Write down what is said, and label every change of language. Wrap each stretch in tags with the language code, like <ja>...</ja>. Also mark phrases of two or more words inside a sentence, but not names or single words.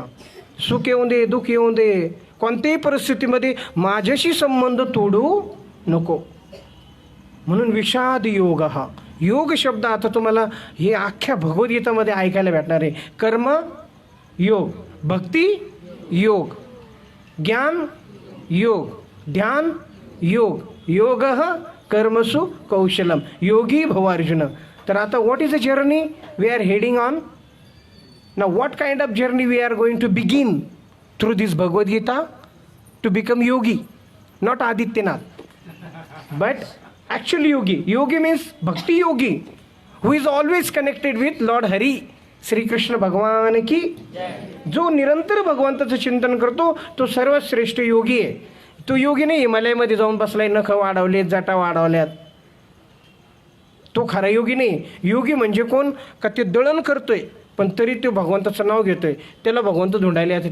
<mr>सुख येऊन दे, दुःख येऊन दे, कोणत्याही परिस्थितीमध्ये माझ्याशी संबंध तोडू नको. म्हणून विषाद योग हा योग शब्द आता तुम्हाला हे अख्ख्या भगवद्गीतामध्ये ऐकायला भेटणार आहे. कर्म योग, भक्ती योग, ज्ञान योग, ध्यान योग,</mr> <sa>योग कर्मसु कौशलम, योगी भव अर्जुन.</sa> <mr>तर आता</mr> <en>what is the journey we are heading on? Now what kind of journey we are going to begin through this Bhagavad Gita? to become yogi, not Adityanath, but actual yogi. Yogi means bhakti yogi, who is always connected with Lord Hari.</en> <mr>श्री कृष्ण भगवान की, जो निरंतर भगवंताचं चिंतन करतो तो सर्वश्रेष्ठ योगी आहे. तो योगी नाही हिमालयामध्ये जाऊन बसलाय, नख वाढवलेत, जटा वाढवल्यात, तो खरा योगी नाही. योगी म्हणजे कोण? का ते दळण करतोय पण तरी तो भगवंताचं नाव घेतोय, त्याला भगवंत धुंडायला येते.</mr>